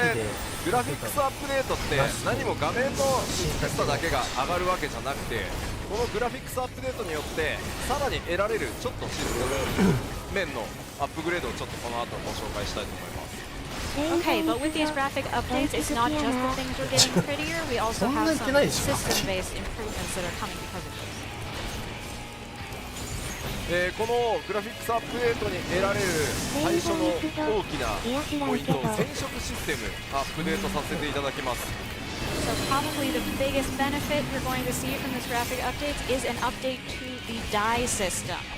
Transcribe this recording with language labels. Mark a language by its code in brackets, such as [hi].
[ja] これグラフィックスアップデートって何も画面の美しさだけが上がるわけじゃなくて、このグラフィックスアップデートによってさらに得られるちょっとシステム面のアップグレードをちょっとこの後ご紹介したいと思います。 [en] Okay, but with these graphic updates, it's not just the things are getting prettier, we also have some system-based improvements that are coming because of this. [ja] このグラフィックスアップデートに得られる最初の大きなポイント、染色システムアップデートさせていただきます。 [en] So probably the biggest benefit you're going to see from this graphic updates is an update to the dye system.